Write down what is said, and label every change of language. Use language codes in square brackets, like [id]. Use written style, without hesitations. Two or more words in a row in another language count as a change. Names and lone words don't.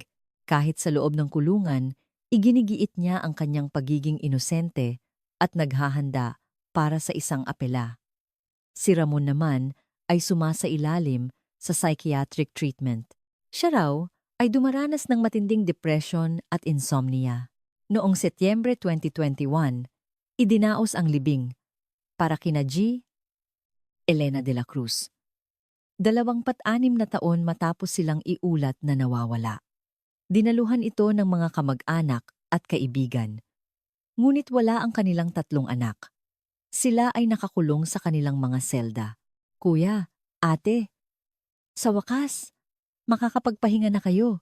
[tl] Kahit sa loob ng kulungan, iginigiit niya ang kanyang pagiging inosente at naghahanda para sa isang apela. Si Ramon naman ay sumasailalim sa [en] psychiatric treatment. [tl] Siya raw ay dumaranas ng matinding depression at insomnia. Noong Setyembre 2021, idinaos ang libing para kina G. Elena de la Cruz. 26 na taon matapos silang iulat na nawawala. Dinaluhan ito ng mga kamag-anak at kaibigan. Ngunit wala ang kanilang 3 anak. Sila ay nakakulong sa kanilang mga selda. "Kuya, ate, sa wakas, makakapagpahinga na kayo.